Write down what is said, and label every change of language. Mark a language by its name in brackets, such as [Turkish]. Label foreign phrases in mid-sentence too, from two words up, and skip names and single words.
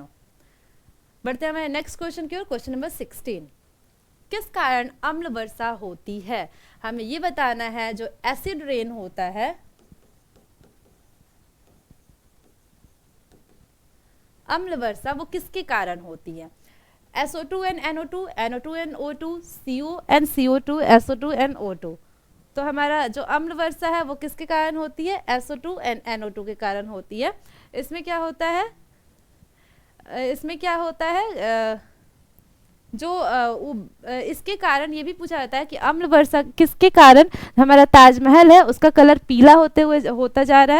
[Hindi] बढ़ते हैं हमारे [English] next question [Hindi] की ओर। [English] question number 16. [Hindi] किस कारण अम्ल वर्षा होती है? हमें ये बताना है जो [English] acid rain [Hindi] होता है, अम्ल वर्षा वो किसके कारण होती है? [English] SO2 and NO2, NO2 and O2, CO and CO2, SO2 and O2। [Hindi] तो हमारा जो अम्ल वर्षा है वो किसके कारण होती है, SO2 एंड NO2 के कारण होती है। इसमें क्या होता है, इसके कारण ये भी पूछा जाता है कि अम्ल वर्षा किसके कारण हमारा ताजमहल है उसका कलर पीला होता जा रहा है।